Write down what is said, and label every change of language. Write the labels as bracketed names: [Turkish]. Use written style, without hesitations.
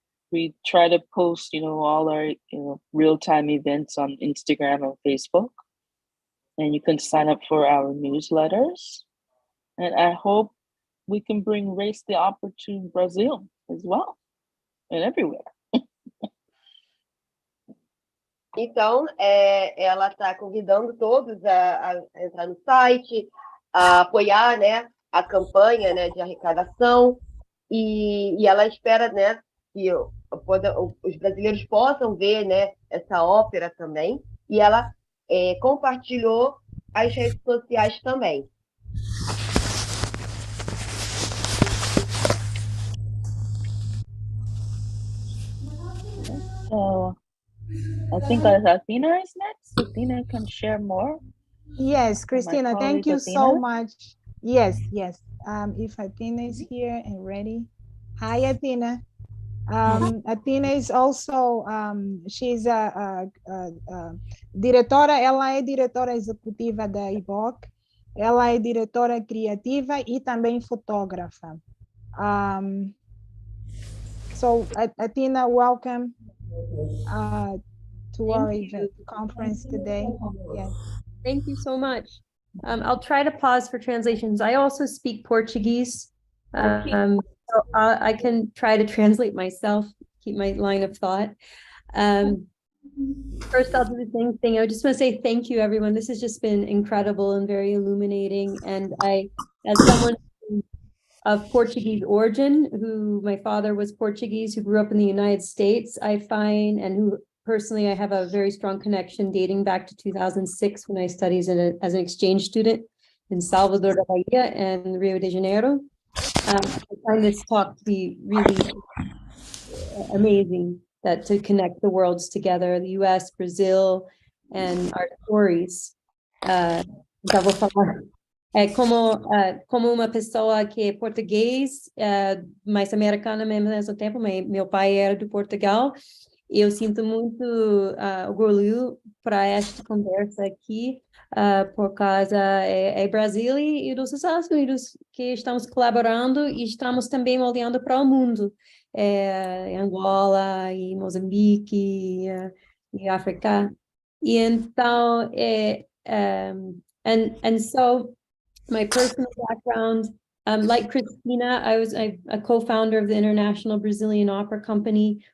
[English] We try to post, all our, real-time events on Instagram and Facebook. And you can sign up for our newsletters. And I hope we can bring Race the Opera to Brazil as well, and everywhere. [Portuguese] Então, ela está convidando todos a entrar no site, a apoiar, né, a campanha, né, de arrecadação, e ela espera, né, que os brasileiros possam ver, né, essa ópera também, e ela compartilhou as redes sociais também. [English] So I think Athena is next. Athena can share more. Yes, Christina, thank you so much. Yes. If Athena is here and ready. Hi, Athena. Athena is also, she's a [Portuguese] diretora, ela é diretora executiva da IBOC, ela é diretora criativa e também fotógrafa. [English] So, Athena, welcome to our event conference today. Yes. Thank you so much. I'll try to pause for translations. I also speak Portuguese. So I can try to translate myself, keep my line of thought. First, I'll do the same thing. I just want to say thank you, everyone. This has just been incredible and very illuminating. And as someone of Portuguese origin, my father was Portuguese, who grew up in the United States, I find, and who personally I have a very strong connection dating back to 2006 when I studied as an exchange student in Salvador da Bahia and Rio de Janeiro. I find this talk to be really amazing, that to connect the worlds together, the US, Brazil, and our stories. [Portuguese] Então vou falar como uma pessoa que é português, mas americana ao mesmo tempo. Meu pai era de Portugal. Eu sinto muito orgulho para esta conversa aqui, por causa Brasil e dos Estados Unidos que estamos colaborando e estamos também olhando para o mundo, Angola e Moçambique e África. E então, [English] and so my personal background, like Christina, I was a co-founder of the International Brazilian Opera Company.